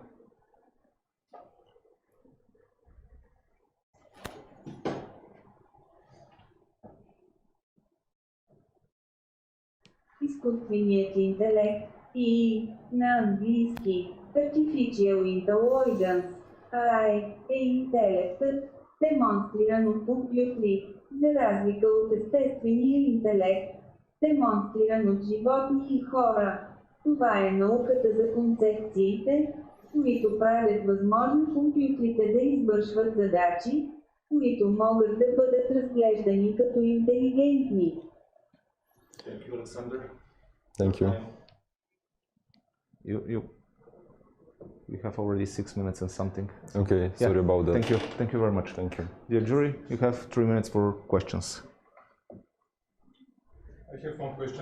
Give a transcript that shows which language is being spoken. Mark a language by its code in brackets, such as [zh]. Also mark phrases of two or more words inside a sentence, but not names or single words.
[bg] Изкуственият интелект и на английски [en] Artificial Intelligence [bg] AI е интелектът, демонстриран от компютри, за разлика от естествения интелект, демонстриран от животни и хора. Това е науката за концепциите, които правят възможно компютрите да извършват задачи, които могат да бъдат разглеждани като интелигентни. [en] Thank you, Alexander. Thank you. You have already 6 minutes and something. Okay, sorry about that. Thank you very much. Thank you. Dear jury, you have 3 minutes for questions. I have one question.